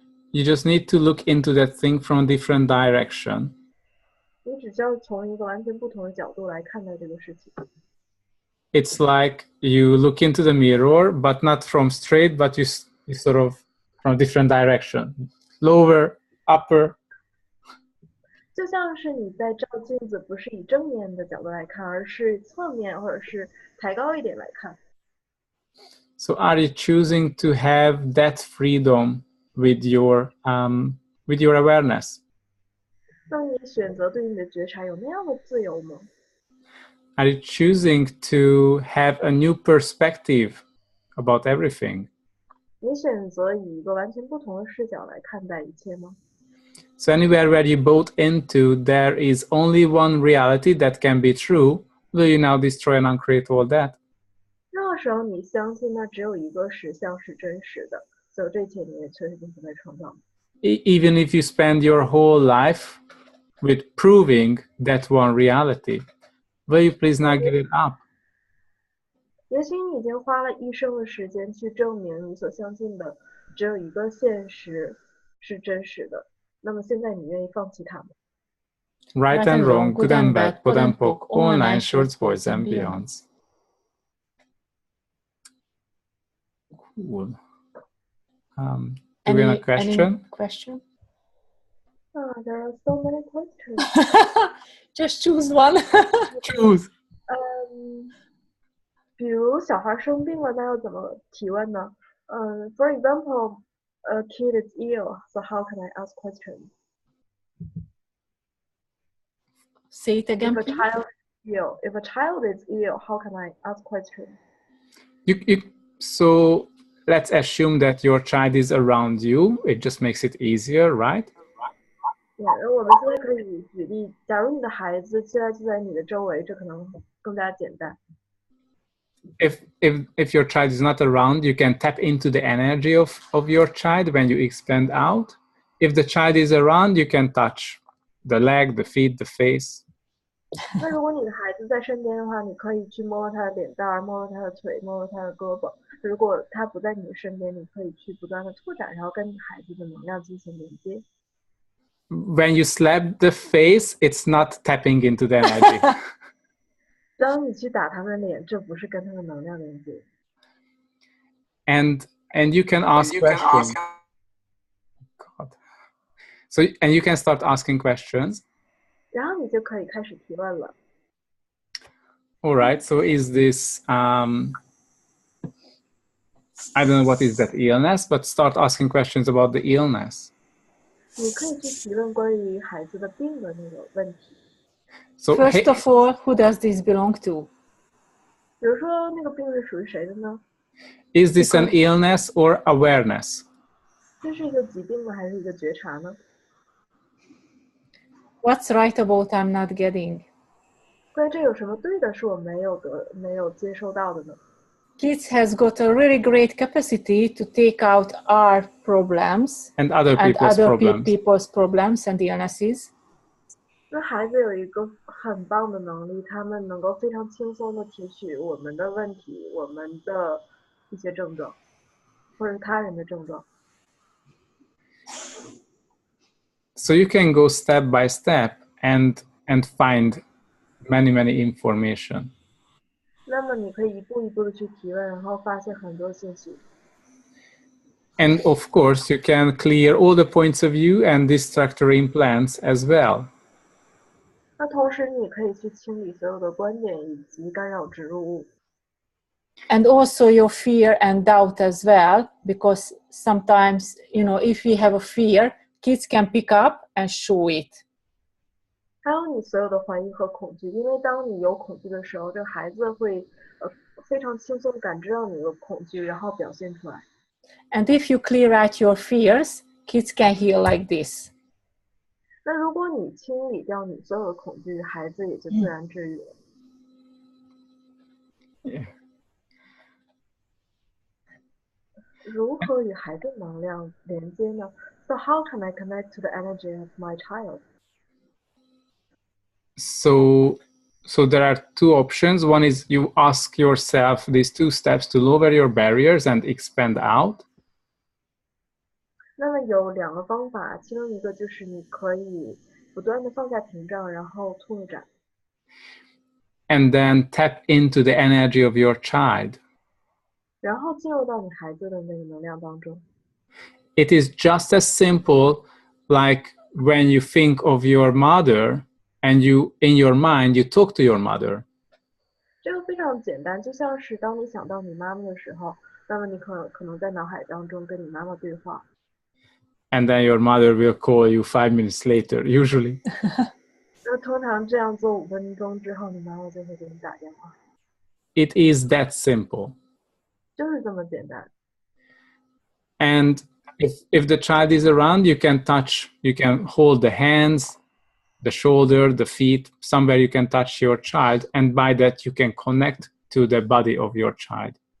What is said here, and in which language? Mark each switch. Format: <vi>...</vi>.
<en>You just need to look into that thing from a different direction.</en> <zh>你只需要从一个完全不同的角度来看待这个事情。</zh> <en>It's like you look into the mirror, but not from straight, but you sort of from a different direction, lower, upper.</en> <zh>就像是你在照镜子，不是以正面的角度来看，而是侧面或者是抬高一点来看。</zh> <en>So are you choosing to have that freedom with your awareness?</en> <zh>那你选择对你的觉察有那样的自由吗？</zh> <en>Are you choosing to have a new perspective about everything?</en> <zh>你选择以一个完全不同的视角来看待一切吗？</zh> <en>So anywhere where you bought into, there is only one reality that can be true. Will you now destroy and uncreate all that?</en> <zh>任何时候你相信那只有一个实相是真实的，所有这一切你也确实并不会创造。</zh> <en>Even if you spend your whole life with proving that one reality, will you please not give it up?</en> <zh>也许你已经花了一生的时间去证明你所相信的只有一个现实是真实的，那么现在你愿意放弃它吗？</zh> <en>Right and wrong, good and bad, pod and poke, all nine shorts, boys and beyonds. Cool. Do we have a question? Any question? There are so many questions. Just choose one. Choose.</en> <zh>比如小孩生病了，那要怎么提问呢？</zh> <en>For example, a kid is ill, so how can I ask questions? Say it again, please. If a child is ill, how can I ask questions? So let's assume that your child is around you. It just makes it easier, right?</en> <zh>我们现在可以举例，假如你的孩子现在就在你的周围，这可能更加简单。</zh> <en>If your child is not around, you can tap into the energy of your child when you expand out. If the child is around, you can touch the leg, the feet, the face.</en> <zh>那如果你的孩子在身边的话，你可以去摸摸他的脸蛋儿，摸摸他的腿，摸摸他的胳膊。如果他不在你的身边，你可以去不断的拓展，然后跟你孩子的能量进行连接。</zh> <en>When you slap the face, it's not tapping into the energy.</en> <zh>当你去打他们的脸，这不是跟他们能量连接。</zh> <en>And you can ask questions. God. So and you can start asking questions.</en> <zh>然后你就可以开始提问了。</zh> <en>All right. So is this I don't know what is that illness, but start asking questions about the illness.</en> <zh>你可以去提问关于孩子的病的那个问题。</zh> <en>So First of all, who does this belong to?</en> <zh>比如说那个病是属于谁的呢？</zh> <en>Is this an illness or awareness?</en> <zh>这是一个疾病呢，还是一个觉察呢？</zh> <en>What's right about I'm not getting?</en> <zh>关于这有什么对的是我没有接收到的呢？</zh> <en>Kids has got a really great capacity to take out our problems And other people's problems. people's problems and illnesses.</en> <zh>那孩子有一个很棒的能力，他们能够非常轻松的提取我们的问题，我们的一些症状，或者是他人的症状。</zh> <en>So you can go step by step and find many information.</en> <zh>那么你可以一步一步的去提问，然后发现很多信息。</zh> <en>And of course, you can clear all the points of view and distractor implants as well.</en> <zh>那同时你可以去清理所有的观点以及干扰植入物。</zh> <en>And also your fear and doubt as well, because sometimes, if we have a fear, kids can pick up and show it.</en> <zh>还有你所有的怀疑和恐惧，因为当你有恐惧的时候，这个孩子会非常轻松地感知到你的恐惧，然后表现出来。</zh> <en>And if you clear out your fears, kids can heal like this.</en> <zh>那如果你清理掉你所有的恐惧，孩子也就自然治愈了。</zh> <en>Yeah.</en> <zh>如何与孩子能量连接呢？</zh> <en>So how can I connect to the energy of my child? So there are two options. One is you ask yourself these two steps to lower your barriers and expand out.</en> <zh>那么有两个方法，其中一个就是你可以不断的放下屏障，然后拓展。</zh> <en>And then tap into the energy of your child.</en> <zh>然后进入到你孩子的那个能量当中。</zh> <en>It is just as simple like when you think of your mother and you, in your mind, you talk to your mother.</en> <zh>这个非常简单，就像是当你想到你妈妈的时候，那么你可能在脑海当中跟你妈妈对话。</zh> <en>And then your mother will call you 5 minutes later, usually.</en> <zh>那通常这样做5分钟之后，你妈妈就会给你打电话。</zh> <en>It is that simple.</en> <zh>就是这么简单。</zh> <en>And if the child is around, you can touch, you can hold the hands, the shoulder, the feet, somewhere you can touch your child, and by that you can connect to the body of your child.</en>